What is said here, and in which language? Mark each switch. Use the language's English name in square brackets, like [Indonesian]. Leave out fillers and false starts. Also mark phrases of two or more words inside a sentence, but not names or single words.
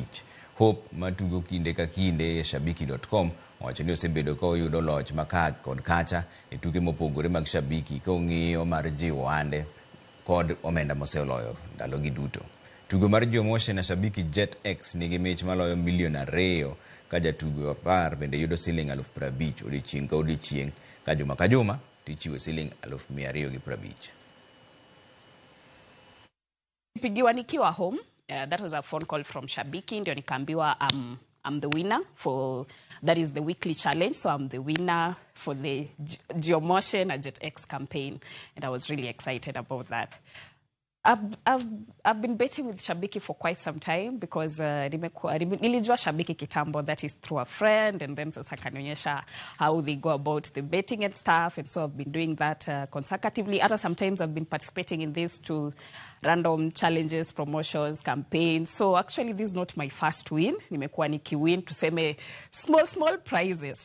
[Luo (Kenya and Tanzania)] Hope matugo kinde ka kinde e shabiki.com wacho ni osebedo ka oyudo loch maka kod kacha e tuke mopogore mag Shabiki ka ong'iyo mar jiwo ande kod omenda moseoloyo ndalogi duto. Tugo mar Jiomoshe na Shabiki Jet X nigi mich maloyo $2 million ka jatugo 10 bende yudo siling 50,000 odiochieng' ka odiochieng' ka juma tichiwo siling 250,000. Pigiwa nikiwa home. [English] That was a phone call from Shabiki. [Swahili] Ndio nikaambiwa [English] I'm the winner for, that is the weekly challenge. So I'm the winner for the Jiomoshe na Jet X campaign. And I was really excited about that. I've been betting with Shabiki for quite some time because [Swahili] nilijua Shabiki kitambo, [English] that is through a friend, and then [Swahili] sasa kanionyesha [English] how they go about the betting and stuff, and so I've been doing that consecutively. Sometimes I've been participating in this to random challenges, promotions, campaigns. So actually this is not my first win. [Swahili] Nimekuwa nikiwin tuseme [English] small prizes.